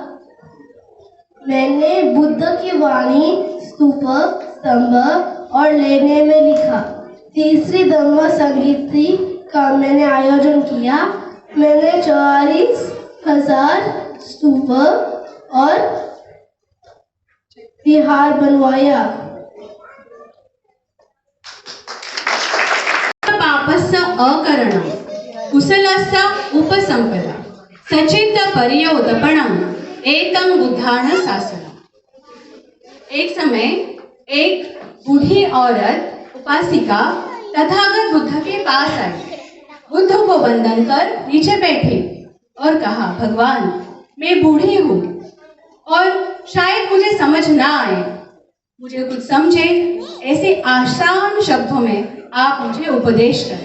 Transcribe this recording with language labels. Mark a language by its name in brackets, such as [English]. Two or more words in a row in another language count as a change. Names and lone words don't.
[Hindi] मैंने बुद्ध की वाणी स्तूप, स्तंभ और लेने में लिखा। तीसरी धम्म संगीति का मैंने आयोजन किया। मैंने 44,000 स्तूप और विहार बनवाया। [Sanskrit] पापस्य अकरणं कुशलस्य उपसंपदा सचित पर्योदपणं एतं बुद्धान शासनम्। [Hindi] एक समय एक बूढ़ी औरत उपासिका तथागत बुद्ध के पास आई। बुद्ध को वंदन कर नीचे बैठी और कहा, भगवान, मैं बूढ़ी हूँ और शायद मुझे समझ ना आए, मुझे कुछ समझे ऐसे आसान शब्दों में आप मुझे उपदेश करें।